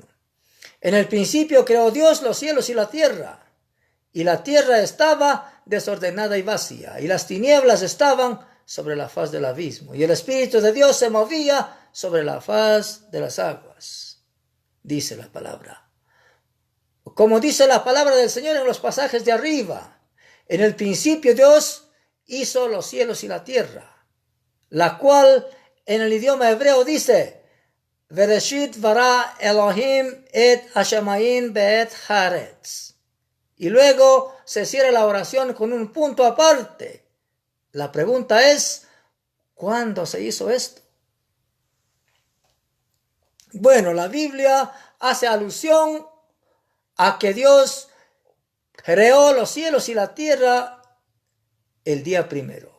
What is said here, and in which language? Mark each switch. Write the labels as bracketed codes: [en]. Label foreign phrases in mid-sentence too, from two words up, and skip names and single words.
[es] En el principio creó Dios los cielos y la tierra estaba desordenada y vacía, y las tinieblas estaban sobre la faz del abismo, y el Espíritu de Dios se movía sobre la faz de las aguas. Dice la palabra. Como dice la palabra del Señor en los pasajes de arriba, en el principio Dios hizo los cielos y la tierra, la cual en el idioma hebreo dice, [he] בראשית ברא אלהים את השמים ואת הארץ. [es] Y luego se cierra la oración con un punto aparte. La pregunta es, ¿cuándo se hizo esto? Bueno, la Biblia hace alusión a que Dios creó los cielos y la tierra el día primero.